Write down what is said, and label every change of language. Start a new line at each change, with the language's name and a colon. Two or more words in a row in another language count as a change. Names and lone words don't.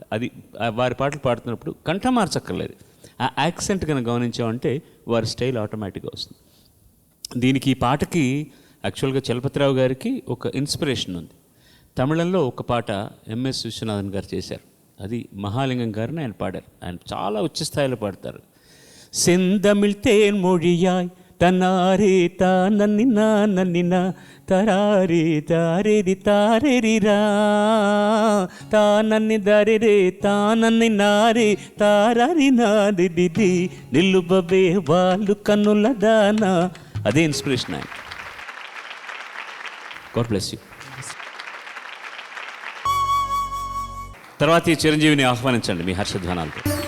Telugu: అది వారి పాటలు పాడుతున్నప్పుడు కంఠ మార్చక్కర్లేదు, ఆ యాక్సెంట్ కనుక గమనించామంటే వారి స్టైల్ ఆటోమేటిక్గా వస్తుంది. దీనికి ఈ పాటకి యాక్చువల్గా చలపతిరావు గారికి ఒక ఇన్స్పిరేషన్ ఉంది. తమిళంలో ఒక పాట ఎంఎస్ విశ్వనాథన్ గారు చేశారు, అది మహాలింగం గారిని ఆయన పాడారు. ఆయన చాలా ఉచ్చ స్థాయిలో పాడతారు.
Tamil: செந்தமிழ் தேன் மொழியாய் தன்னாரே தானன்னினா நன்னினா தராரே தாரேரி தாரேரிரா தானன்னி தரேரே தானன்னி நாరే
Telugu: తారారి నాదిది నిలుబవే వాళ్ళు కన్నులదానా. అదే ఇన్స్పిరేషన్ ఆయన.
English: God bless you.
Telugu: తర్వాత ఈ చిరంజీవిని ఆహ్వానించండి మీ హర్షధ్వానాలతో.